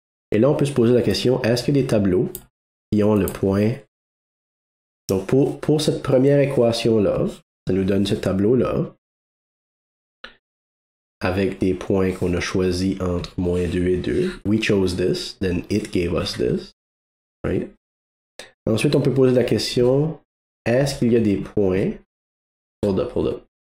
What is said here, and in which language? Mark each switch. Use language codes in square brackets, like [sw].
[fr] Et là, on peut se poser la question, est-ce qu'il y a des tableaux qui ont le point... Donc, pour cette première équation-là, ça nous donne ce tableau-là, avec des points qu'on a choisis entre moins 2 et 2. [en] We chose this, then it gave us this, right? [fr] Ensuite, on peut poser la question, est-ce qu'il y a des points? [en] Hold up, hold up.